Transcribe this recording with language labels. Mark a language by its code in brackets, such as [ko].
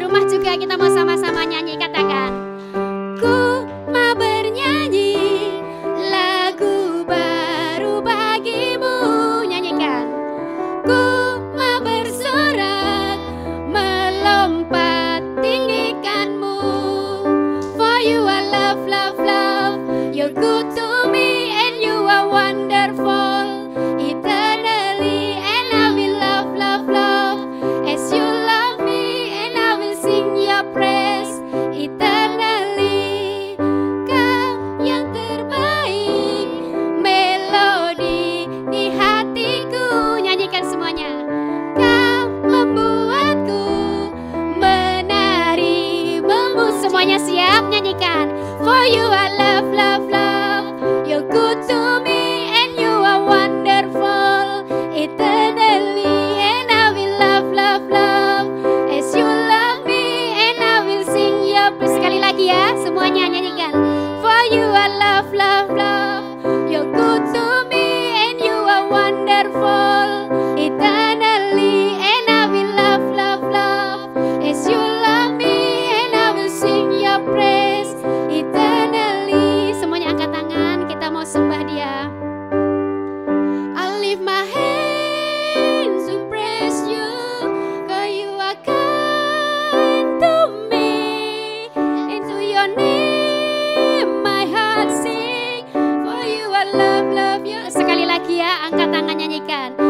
[id] Juga kita mau sama-sama nyanyi, katakan ku mau bernyanyi lagu baru bagimu. Nyanyikan. Ku mau bersorak melompat tinggikanmu. [en] For you are love, love, love. You're good to me and you are wonderful. Eternally and I will love, love, love. As you love me and I will sing your praise eternally. [id] Kau yang terbaik, melodi di hatiku. Nyanyikan semuanya. Kau membuatku menari semuanya siap, nyanyikan. [en] For you are love, love, love. You're good to me and you are wonderful. Eternally and I will love, love, love. As you love me and I will sing your praise. [id] Sekali lagi ya, semuanya nyanyikan. [en] For you are love, love, love. You're good to me and you are wonderful. Eternally and I will love, love, love. As you love me and I will sing your praise eternally. [id] Semuanya angkat tangan, kita mau sembah Dia. [en] I lift my hands to praise you, 'cause you are kind to me. Into your name my heart sing. For you are love, love you. [id] Sekali lagi ya, angkat tangan nyanyikan.